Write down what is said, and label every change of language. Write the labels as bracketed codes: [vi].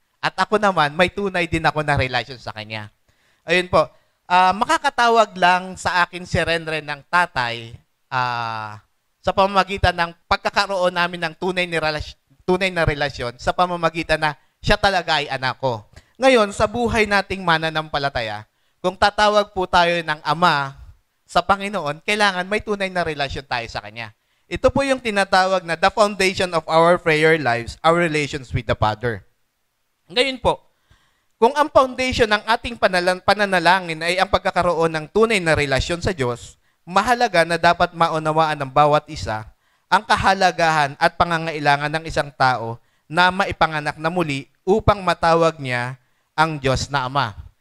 [tl] At ako naman, may tunay din ako na relasyon sa kanya. Ayun po, makakatawag lang sa akin si Renren ng tatay sa pamamagitan ng pagkakaroon namin ng tunay na relasyon sa pamamagitan na siya talaga ay anak ko. Ngayon, sa buhay nating mananampalataya, kung tatawag po tayo ng Ama sa Panginoon, kailangan may tunay na relasyon tayo sa Kanya. Ito po yung tinatawag na [en] the foundation of our prayer lives, our relations with the Father. [tl] Ngayon po, kung ang foundation ng ating pananalangin ay ang pagkakaroon ng tunay na relasyon sa Diyos, mahalaga na dapat maunawaan ng bawat isa ang kahalagahan at pangangailangan ng isang tao na maipanganak na muli upang matawag niya ang Diyos na Ama.